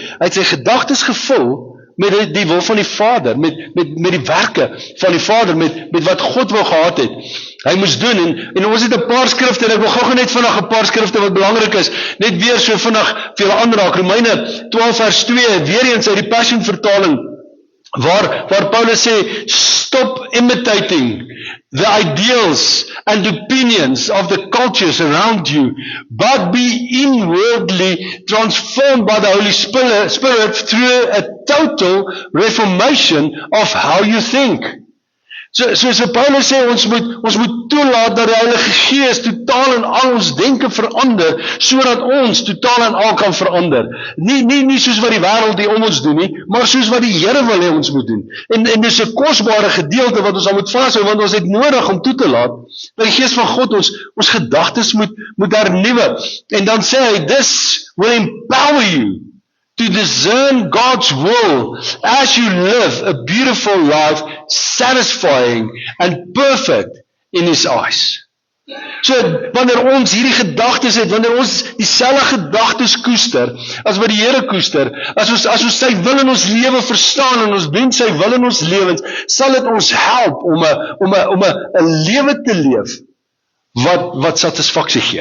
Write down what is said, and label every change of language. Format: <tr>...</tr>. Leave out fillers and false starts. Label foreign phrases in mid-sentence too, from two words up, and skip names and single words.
<af>Hy het sy gedagtes gevul met die wil van die Vader, met die werke van die Vader, met wat God wou gehad het. Hy moes doen, en ons het 'n paar skrifte, en ek wil gou net vinnig 'n paar skrifte wat belangrik is, net weer so vinnig vir julle aanraak. Romeine 12 vers 2, weer eens uit die Passion vertaling, waar Paulus sê,</af> <en>stop imitating the ideals and opinions of the cultures around you, but be inwardly transformed by the Holy Spirit through a total reformation of how you think.</en> <af>So Paulus sê, ons moet toelaat dat die Heilige Gees totaal en al ons denke verander, sodat ons totaal en al kan verander. Nie soos wat die wêreld hier om ons doen nie, maar soos wat die Here wil hê ons moet doen. En dis 'n kosbare gedeelte wat ons al moet vashou, want ons het nodig om toe te laat dat die Gees van God ons gedagtes moet hernuwe. En dan sê hy,</af> <en>this will empower you to discern God's will as you live a beautiful life, satisfying and perfect in His eyes.</en> <af>So, wanneer ons hierdie gedagtes het, wanneer ons dieselfde gedagtes koester, as wat die Here koester, as ons sy wil in ons lewe verstaan, en ons doen sy wil in ons lewens, sal dit ons help om 'n lewe te leef, wat satisfaksie gee.</af>